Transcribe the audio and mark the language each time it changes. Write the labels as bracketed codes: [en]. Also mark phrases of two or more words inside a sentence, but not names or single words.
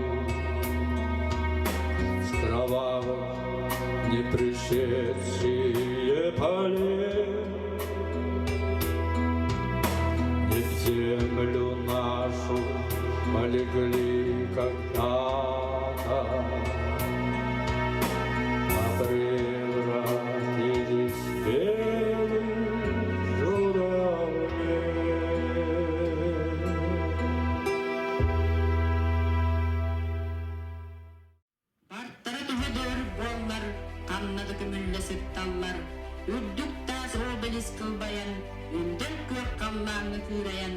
[ru] с кровавых не пришедшие полей не в землю нашу полегли когда-то, а превратились в белых журавлей. [kj] Barttara tuhadır bollar, kannadı kümüllesip tallar. Ürdük tas obelis kılbayan, ündür kök kallarını küreyen.